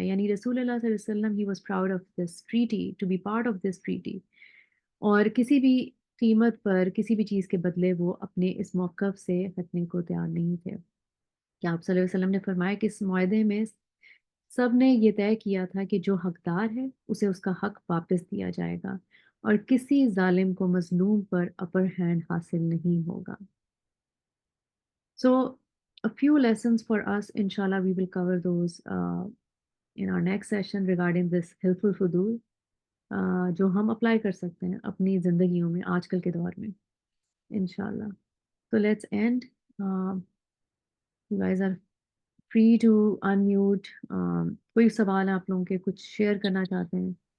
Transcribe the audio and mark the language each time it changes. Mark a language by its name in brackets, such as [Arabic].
[Urdu] یعنی رسول اللہ صلی اللہ علیہ وسلم [English] he was proud of this treaty, [Urdu] to be part of this treaty, اور کسی بھی قیمت پر کسی بھی چیز کے بدلے وہ اپنے اس موقف سے ہٹنے کو تیار نہیں تھے. کہ آپ صلی اللہ علیہ وسلم نے فرمایا کہ اس معاہدے میں سب نے یہ طے کیا تھا کہ جو حقدار ہے اسے اس کا حق واپس دیا جائے گا اور کسی ظالم کو مظلوم پر اپر ہینڈ حاصل نہیں ہوگا. [English] So a few lessons for us, inshallah, we will cover those in our next session regarding this helpful fudul, [Urdu] جو ہم اپلائی کر سکتے ہیں اپنی زندگیوں میں آج کل کے دور میں انشاءاللہ. [English] So let's end. You guys are free to unmute. [Urdu] کوئی سوال آپ لوگوں کے کچھ شیئر کرنا چاہتے ہیں؟